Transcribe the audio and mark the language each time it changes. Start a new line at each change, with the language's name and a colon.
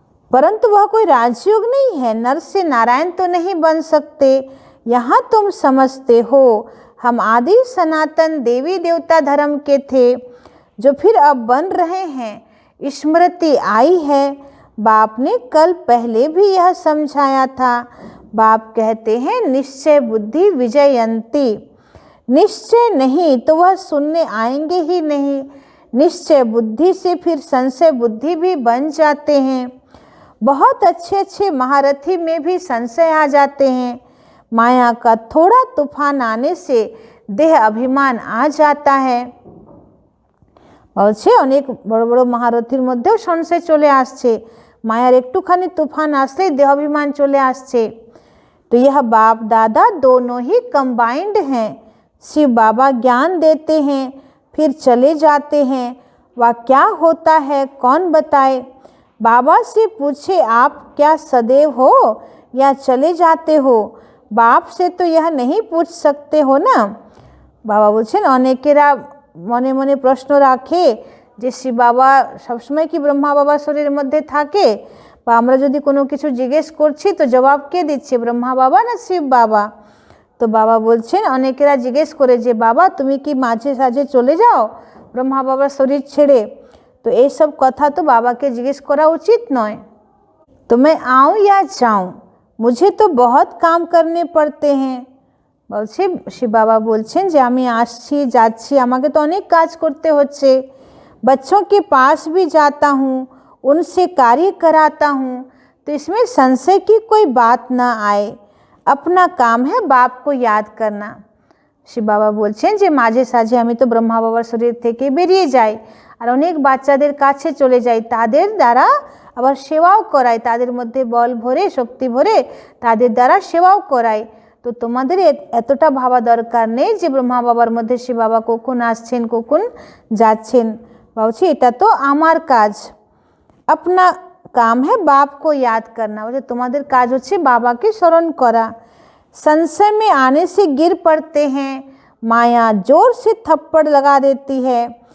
Hindi: परंतु वह कोई राजयोग नहीं है, नर से नारायण तो नहीं बन सकते। यहाँ तुम समझते हो हम आदि सनातन देवी देवता धर्म के थे, जो फिर अब बन रहे हैं। स्मृति आई है, बाप ने कल पहले भी यह समझाया था। बाप कहते हैं निश्चय बुद्धि विजयंती। निश्चय नहीं तो वह सुनने आएंगे ही नहीं। निश्चय बुद्धि से फिर संशय बुद्धि भी बन जाते हैं। बहुत अच्छे अच्छे महारथी में भी संशय आ जाते हैं। माया का थोड़ा तूफान आने से देह अभिमान आ जाता है।
Bangla: বলছে অনেক বড় বড় মহারথীর মধ্যেও সংশয় চলে আসছে, মায়ার একটুখানি তুফান আসলেই দেহ অভিমান চলে আসছে।
Hindi: तो यह बाप दादा दोनों ही कंबाइंड हैं। शिव बाबा ज्ञान देते हैं फिर चले जाते हैं, वह क्या होता है कौन बताए। बाबा से पूछे आप क्या सदैव हो या चले जाते हो, बाप से तो यह नहीं पूछ सकते हो ना।
Bangla: बाबा बोलছেন অনেকেরা মনে মনে প্রশ্ন রাখে যে শিব বাবা সবসময় কি ব্রহ্মা বাবা শরীরের মধ্যে থাকে, বা আমরা যদি কোনো কিছু জিজ্ঞেস করছি তো জবাব কে দিচ্ছে, ব্রহ্মা বাবা না শিব বাবা। তো বাবা বলছেন অনেকেরা জিজ্ঞেস করে যে বাবা তুমি কি মাঝে সাঝে চলে যাও ব্রহ্মা বাবার শরীর ছেড়ে, তো এই সব কথা তো বাবাকে জিজ্ঞেস করা উচিত নয়।
Hindi: तो मैं आऊँ या जाऊँ, मुझे तो बहुत काम करने पड़ते हैं।
Bangla: বলছে শিব বাবা বলছেন যে আমি আসছি যাচ্ছি, আমাকে তো অনেক কাজ করতে হচ্ছে।
Hindi: बच्चों के पास भी जाता हूँ, उनसे कार्य कराता हूँ, तो इसमें संशय की कोई बात ना आए। अपना काम है बाप को याद करना।
Bangla: শিব বাবা বলছেন যে মাঝে সাঝে আমি তো ব্রহ্মা বাবার শরীর থেকে বেরিয়ে যাই আর অনেক বাচ্চাদের কাছে চলে যাই, তাদের দ্বারা আবার সেবাও করাই, তাদের মধ্যে বল ভরে শক্তি ভরে তাদের দ্বারা সেবাও করাই। তো তোমাদের এতটা ভাবা দরকার নেই যে ব্রহ্মা বাবার মধ্যে শিব বাবা কখন আসছেন কখন যাচ্ছেন। বলছি এটা তো আমার কাজ,
Hindi: अपना काम है बाप को याद करना।
Bangla: বলছে তোমাদের কাজ হচ্ছে বাবাকে স্মরণ করা।
Hindi: संशय में आने से गिर पड़ते हैं, माया जोर से थप्पड़ लगा देती है।